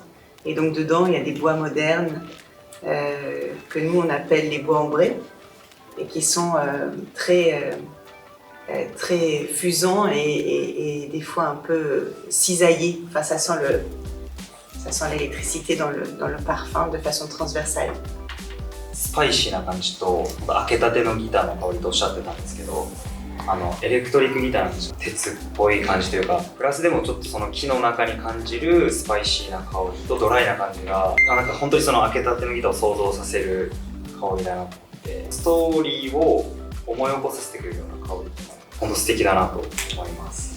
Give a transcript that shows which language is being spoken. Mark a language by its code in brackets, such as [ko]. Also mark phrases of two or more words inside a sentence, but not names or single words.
[fr] Et donc dedans il y a des bois modernes que nous on appelle les bois ambrés et qui sont très fusants et des fois un peu cisaillés. Enfin ça sent l'électricité dans le parfum de façon transversale. [ja] スパイシーな感じと開けたてのギターの香りとおっしゃってたんですけど、エレクトリックギターなんて鉄っぽい感じというか、プラスでもちょっとその木の中に感じるスパイシーな香りとドライな感じが、なんか本当にその開けたてのギターを想像させる香りだなと思って、ストーリーを思い起こさせてくれるような香りっていうのは本当素敵だなと思います。